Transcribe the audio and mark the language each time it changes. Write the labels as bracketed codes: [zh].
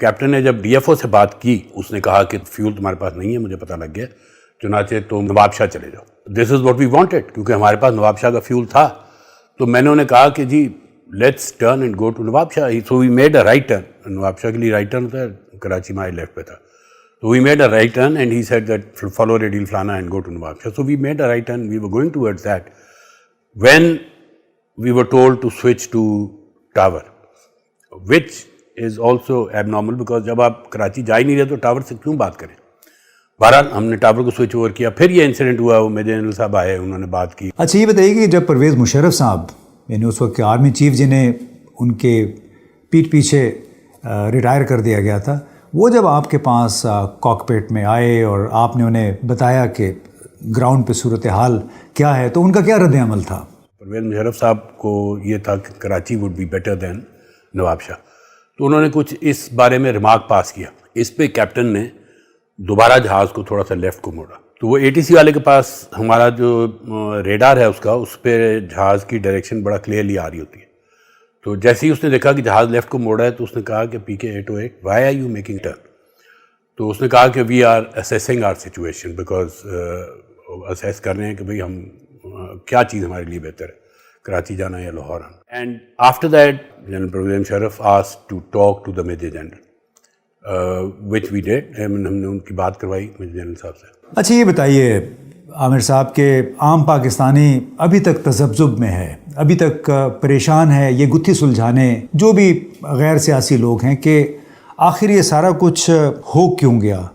[ur] Captain نے جب D F O سے بات کی اس نے کہا کہ فیول تمہارے پاس نہیں ہے, مجھے پتہ لگ گیا, چنانچہ تم نواب شاہ چلے جاؤ. [en] this is what we wanted, [ur] کیونکہ ہمارے پاس نواب شاہ کا فیول تھا. تو میں نے انہیں کہا کہ جی [en] let's turn and go to [ur] Nawab Shah. [en] So we made a right turn. [ur] نواب شاہ کے لیے رائٹ ٹرن ہوتا ہے, کراچی میں لیفٹ پہ تھا. [en] So we made a right turn and he said that follow Radial Flana and go to Nawab Shah. So we made a right turn, we were going towards that when we were told to switch to tower, which is also abnormal because [ur] جب آپ کراچی جا ہی نہیں رہے تو tower سے کیوں بات کریں. بہرحال ہم نے ٹاور کو سوئچ اوور کیا. پھر یہ انسیڈنٹ ہوا, وہ میجر جنرل صاحب آئے, انہوں نے بات کی. اچھا یہ بتائیے کہ جب پرویز مشرف صاحب یعنی اس وقت کے آرمی چیف جنہیں ان کے پیٹھ پیچھے ریٹائر کر دیا گیا تھا, وہ جب آپ کے پاس کاکپٹ میں آئے اور آپ نے انہیں بتایا کہ گراؤنڈ پہ صورتحال کیا ہے, تو ان کا کیا رد عمل تھا؟ پرویز مشرف صاحب کو یہ تھا کہ Karachi [en] would be better than [ur] نواب شاہ. تو انہوں نے کچھ اس بارے میں ریمارک پاس کیا. اس پہ کیپٹن نے دوبارہ جہاز کو تھوڑا سا لیفٹ کو موڑا. تو وہ اے ٹی سی والے کے پاس ہمارا جو ریڈار ہے اس پہ جہاز کی ڈائریکشن بڑا کلیئرلی آ رہی ہوتی ہے. تو جیسے ہی اس نے دیکھا کہ جہاز لیفٹ کو موڑا ہے تو اس نے کہا کہ پی کے 808 [en] Why are you making turn. [ur] تو اس نے کہا کہ [en] we are assessing our situation because [ur] assess کر رہے ہیں کہ بھئی ہم کیا چیز ہمارے لیے بہتر ہے, کراچی جانا یا لاہور آنا. [en] And after that General Pervez Musharraf asked to talk to the major general which we did. [ur] ہم نے ان کی بات کروائی میجر جنرل صاحب سے. اچھا یہ بتائیے عامر صاحب کہ عام پاکستانی ابھی تک تذبذب میں ہے, ابھی تک پریشان ہے یہ گتھی سلجھانے, جو بھی غیر سیاسی لوگ ہیں, کہ آخر یہ سارا کچھ ہو کیوں گیا.